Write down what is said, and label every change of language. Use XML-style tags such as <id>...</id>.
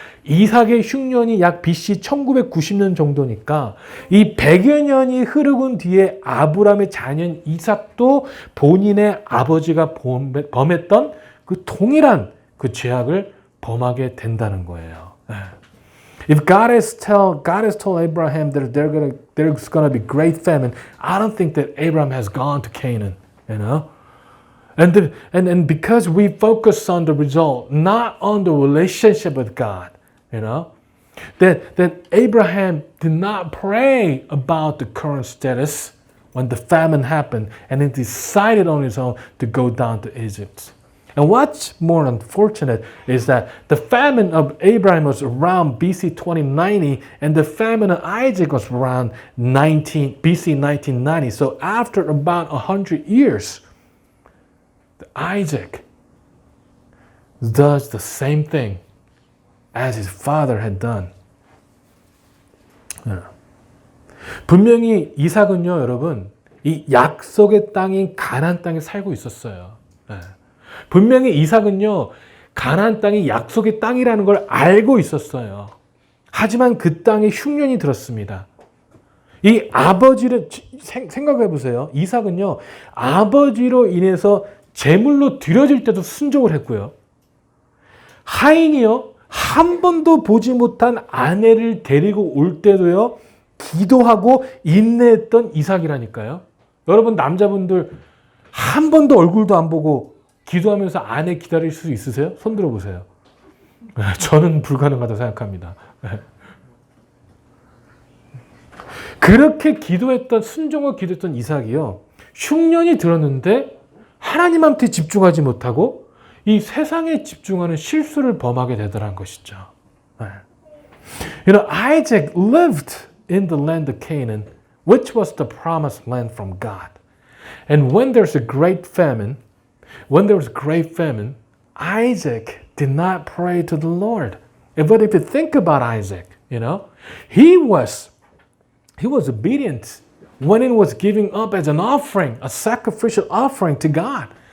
<ko>이삭의 흉년이 약 BC 1990년 정도니까 이 100여 년이 흐르고 뒤에 아브라함의 자녀인 이삭도 본인의 아버지가 범했던 그 동일한 그 죄악을 범하게 된다는 거예요.</ko> <en>If God has told Abraham that there's going to be great famine, I don't think that Abraham has gone to Canaan, And because we focus on the result, not on the relationship with God, that Abraham did not pray about the current status when the famine happened, and he decided on his own to go down to Egypt. And what's more unfortunate is that the famine of Abraham was around BC 2090, and the famine of Isaac was around BC 1990. So after about 100 years, Isaac does the same thing as his father had done.</en> <ko>분명히 이삭은요, 여러분, 이 약속의 땅인 가나안 땅에 살고 있었어요. 분명히 이삭은요, 가나안 땅이 약속의 땅이라는 걸 알고 있었어요. 하지만 그 땅에 흉년이 들었습니다. 이 아버지를 생각해 보세요. 이삭은요, 아버지로 인해서 제물로 드려질 때도 순종을 했고요. 하인이요, 한 번도 보지 못한 아내를 데리고 올 때도요, 기도하고 인내했던 이삭이라니까요. 여러분, 남자분들 한 번도 얼굴도 안 보고 기도하면서 아내 기다릴 수 있으세요? 손 들어보세요. 저는 불가능하다고 생각합니다. 그렇게 기도했던 순종을 기도했던 이삭이요. 흉년이 들었는데 하나님한테 집중하지 못하고 이 세상에 집중하는 실수를 범하게 되더란 것이죠. 네.</ko> <en>You know, Isaac lived in the land of Canaan, which was the promised land from God. And when there's a great famine, Isaac did not pray to the Lord. But if you think about Isaac, you know, he was obedient when it was giving up as an offering, a sacrificial offering to God.</en>